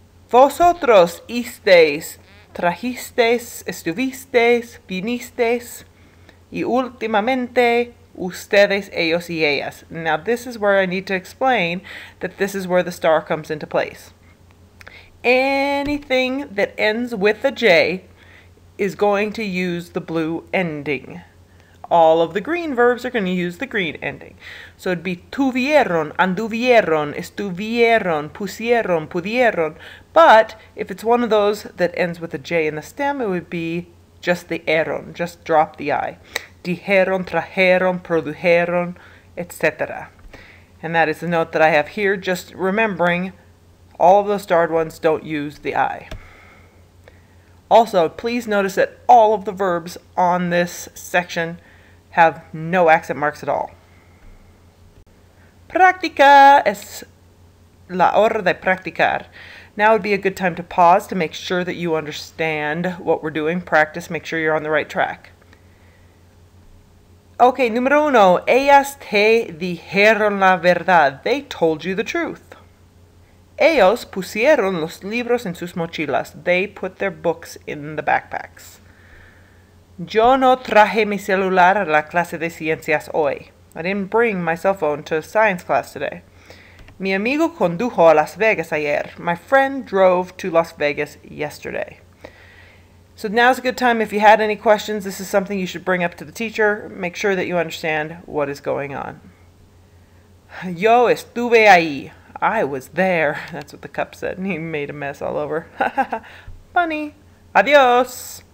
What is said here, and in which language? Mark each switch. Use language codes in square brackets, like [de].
[es] Vosotros isteis, trajisteis, estuvisteis, vinisteis. Y últimamente, ustedes, ellos, y ellas. [en] Now this is where I need to explain that this is where the star comes into place. Anything that ends with a J is going to use the blue ending. All of the green verbs are going to use the green ending. So it'd be [es] tuvieron, anduvieron, estuvieron, pusieron, pudieron. [en] But if it's one of those that ends with a J in the stem, it would be just the eron, just drop the I. [es] Dijeron, trajeron, produjeron, etc. [en] And that is the note that I have here, just remembering all of those starred ones don't use the I. Also, please notice that all of the verbs on this section have no accent marks at all. [es] Práctica es la hora de practicar. [en] Now would be a good time to pause to make sure that you understand what we're doing. Practice, make sure you're on the right track. [es] Okay, número uno. Ellas te dijeron la verdad. [en] They told you the truth. [es] Ellos pusieron los libros en sus mochilas. [en] They put their books in the backpacks. [es] Yo no traje mi celular a la clase de ciencias hoy. [en] I didn't bring my cell phone to science class today. [es] Mi amigo condujo a Las Vegas ayer. [en] My friend drove to Las Vegas yesterday. So now's a good time. If you had any questions, this is something you should bring up to the teacher. Make sure that you understand what is going on. [es] Yo estuve ahí. [en] I was there. That's what the cup said, and he made a mess all over. Funny. Adios.